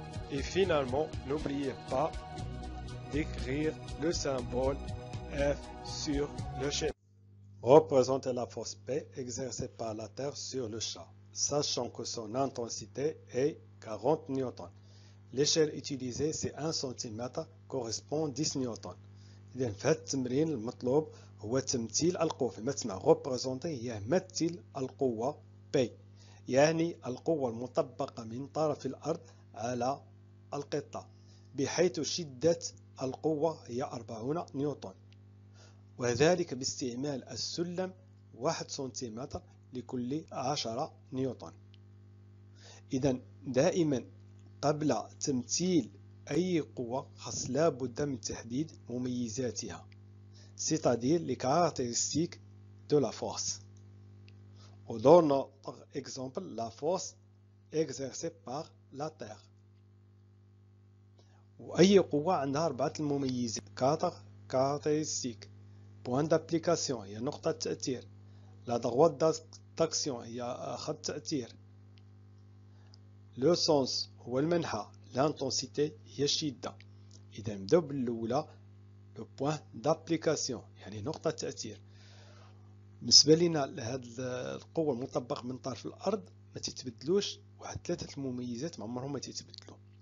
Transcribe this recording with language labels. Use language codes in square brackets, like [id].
[fr] Et finalement, n'oubliez pas d'écrire le symbole F sur le schéma. Représentez la force P exercée par la Terre sur le chat, sachant que son intensité est 40 newtons. L'échelle utilisée c'est 1 cm correspond 10 نيوتن. [ar] إذا في هذا التمرين المطلوب هو تمثيل القوة. فيما تسمع représenter هي مثل القوة P، يعني القوة المطبقة من طرف الأرض على القطة، بحيث شدة القوة هي 40 نيوتن، وذلك باستعمال السلم 1 سنتيمتر لكل 10 نيوتن. إذا دائما قبل تمثيل أي قوة خاص لابد من تحديد مميزاتها، [fr] c'est-à-dire les caractéristiques de la force. On donne par exemple la force exercée par la Terre. [ar] وأي قوة عندها 4 المميزات 4 caractéristiques. point d'application هي نقطة تأثير. la droite d'action هي خط تأثير. le sens هو المنحى. l'intensité هي الشدة. إذا نبداو بالأولى le point d'application يعني نقطة تأثير. بالنسبة لنا لهذه القوة المطبقة من طرف الأرض ما تتبدلوش، واحد 3 المميزات ما عمرهم ما تتبدلوا.